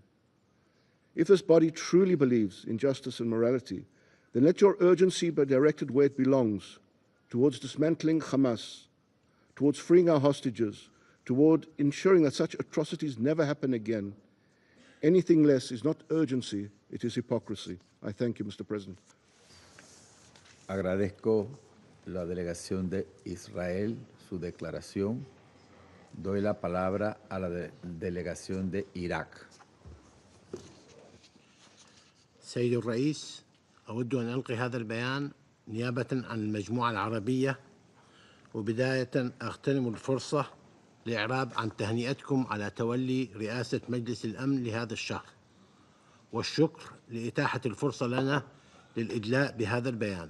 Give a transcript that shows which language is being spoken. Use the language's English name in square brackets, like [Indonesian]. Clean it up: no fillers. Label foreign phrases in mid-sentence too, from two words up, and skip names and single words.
[English] If this body truly believes in justice and morality, then let your urgency be directed where it belongs, towards dismantling Hamas, towards freeing our hostages, toward ensuring that such atrocities never happen again. Anything less is not urgency, it is hypocrisy. I thank you, Mr. President. [Spanish] Agradezco la delegación de Israel su declaración. Doy la palabra a la delegación de Irak. [Arabic] سيد الرئيس، أود أن ألقي هذا البيان نيابة عن المجموعة العربية، وبداية أغتنم الفرصة الإعراب عن تهنئتكم على تولي رئاسة مجلس الأمن لهذا الشهر، والشكر لإتاحة الفرصة لنا للإدلاء بهذا البيان.